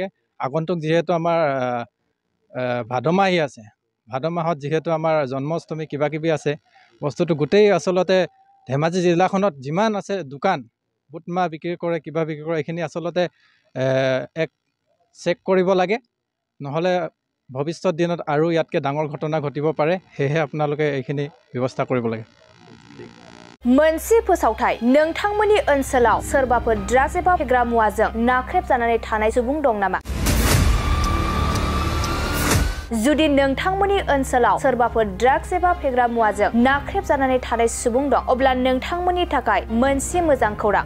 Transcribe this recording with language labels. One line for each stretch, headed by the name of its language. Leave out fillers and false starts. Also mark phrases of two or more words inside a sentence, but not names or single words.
Assamese: আগন্তুক যিহেতু আমাৰ ভাদ মাহ আহি আছে, ভাদ মাহত যিহেতু আমাৰ জন্মাষ্টমী কিবাকিবি আছে, বস্তুটো গোটেই আচলতে ধেমাজি জিলাখনত যিমান আছে দোকান বুটমাহ বিক্ৰী কৰে, কিবা বিক্ৰী কৰে, এইখিনি আচলতে এক চেক কৰিব লাগে। নহ'লে ভৱিষ্যত দিনত আৰু ইয়াতকৈ ডাঙৰ ঘটনা ঘটিব পাৰে। সেয়েহে আপোনালোকে এইখিনি ব্যৱস্থা কৰিব লাগে।
Bodo: मोनसे फोसावथाय नोंथांमोननि ओनसोलाव सोरबाफोर ड्राग्स एबा फेग्रा मुवाजों नाख्रेबजानानै थानाय सुबुं दं नामा? जुदि नोंथांमोननि ओनसोलाव सोरबाफोर ड्राग्स एबा फेग्रा मुवाजों नाख्रेबजानानै थानाय सुबुं दं अब्ला नोंथांमोननि थाखाय मोनसे मोजां खौरां।